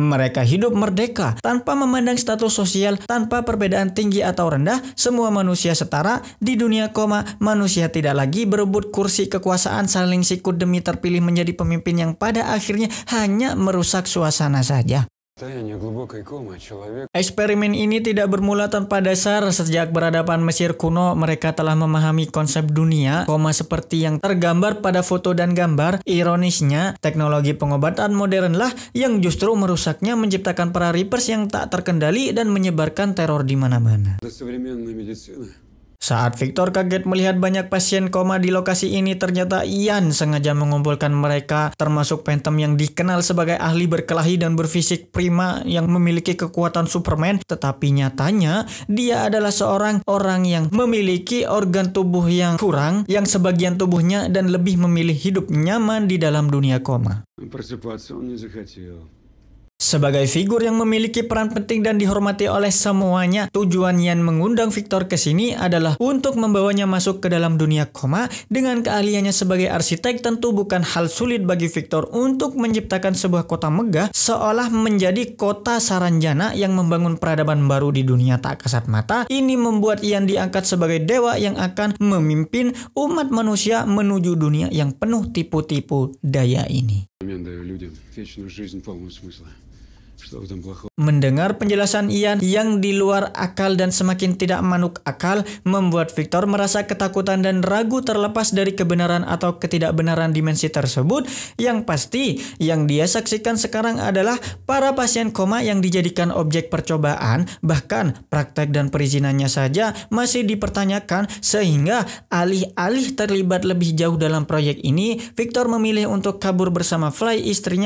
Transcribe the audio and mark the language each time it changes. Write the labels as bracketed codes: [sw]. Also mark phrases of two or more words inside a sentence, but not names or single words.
[id] Mereka hidup merdeka, tanpa memandang status sosial, tanpa perbedaan tinggi atau rendah. Semua manusia setara. Di dunia koma, manusia tidak lagi berebut kursi kekuasaan, saling sikut demi terpilih menjadi pemimpin yang pada akhirnya hanya merusak suasana saja. [ru] Состояние глубокой комы человек [id] Eksperimen ini tidak bermula tanpa dasar. Sejak peradaban Mesir kuno, mereka telah memahami konsep dunia koma seperti yang tergambar pada foto dan gambar. Ironisnya, teknologi pengobatan modernlah yang justru merusaknya, menciptakan para reapers yang tak terkendali dan menyebarkan teror di mana-mana. [ru] это современная медицина. [id] Saat Victor kaget melihat banyak pasien koma di lokasi ini, ternyata Ian sengaja mengumpulkan mereka, termasuk Phantom yang dikenal sebagai ahli berkelahi dan berfisik prima yang memiliki kekuatan Superman. Tetapi nyatanya, dia adalah seorang orang yang memiliki organ tubuh yang kurang, yang sebagian tubuhnya dan lebih memilih hidup nyaman di dalam dunia koma. [ru] Просыпаться он не захотел. [id] Sebagai figur yang memiliki peran penting dan dihormati oleh semuanya, tujuan Ian mengundang Victor ke sini adalah untuk membawanya masuk ke dalam dunia koma. Dengan keahliannya sebagai arsitek, tentu bukan hal sulit bagi Victor untuk menciptakan sebuah kota megah seolah menjadi kota Saranjana yang membangun peradaban baru di dunia tak kasat mata. Ini membuat Ian diangkat sebagai dewa yang akan memimpin umat manusia menuju dunia yang penuh tipu-tipu daya ini. [ru] Взамен даю людям вечную жизнь полную смысла. Что в этом плохого? [id] Mendengar penjelasan Ian yang di luar akal dan semakin tidak manuk akal, membuat Victor merasa ketakutan dan ragu terlepas dari kebenaran atau ketidakbenaran dimensi tersebut. Yang pasti, yang dia saksikan sekarang adalah para pasien koma yang dijadikan objek percobaan, bahkan praktek dan perizinannya saja masih dipertanyakan, sehingga alih-alih terlibat lebih jauh dalam proyek ini, Victor memilih untuk kabur bersama Fly, istrinya.